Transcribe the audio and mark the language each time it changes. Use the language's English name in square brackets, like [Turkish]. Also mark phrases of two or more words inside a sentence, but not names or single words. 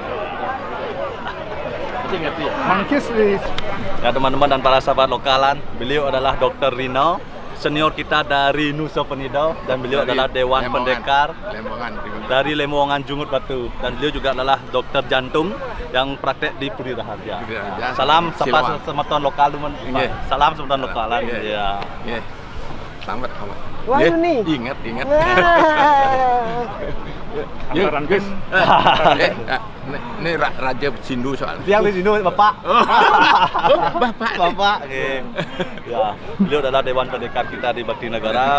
[Indonesian] Ya teman-teman dan para sahabat lokalan, beliau adalah Dr. Rino, senior kita dari Nusa Penida, dan beliau adalah Dewan Pendekar dari Lemongan Jungut Batu, dan beliau juga adalah dokter jantung yang praktek di Puri Raharja. Salam sapa semeton lokal teman. Salam semeton lokalan. Ya. Selamat. Wah, ini ingat. Anggaran guys. Ini Raja Sindu soalnya. Yang di Sindu Bapak. Bapak. Ya, beliau adalah Dewan Pendekar kita di Bakti Negara.